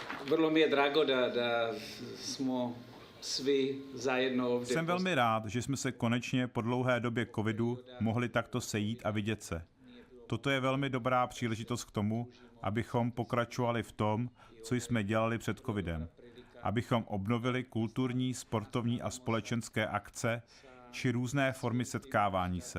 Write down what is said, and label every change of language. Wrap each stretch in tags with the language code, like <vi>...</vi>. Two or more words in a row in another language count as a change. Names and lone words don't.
<sr>Vrlo mi je drago da smo svi zajedno ovdje.</sr> <cs>Jsem velmi rád, že jsme se konečně po dlouhé době covidu mohli takto sejít a vidět se. Toto je velmi dobrá příležitost k tomu, abychom pokračovali v tom, co jsme dělali před covidem. Abychom obnovili kulturní, sportovní a společenské akce či různé formy setkávání se.</cs>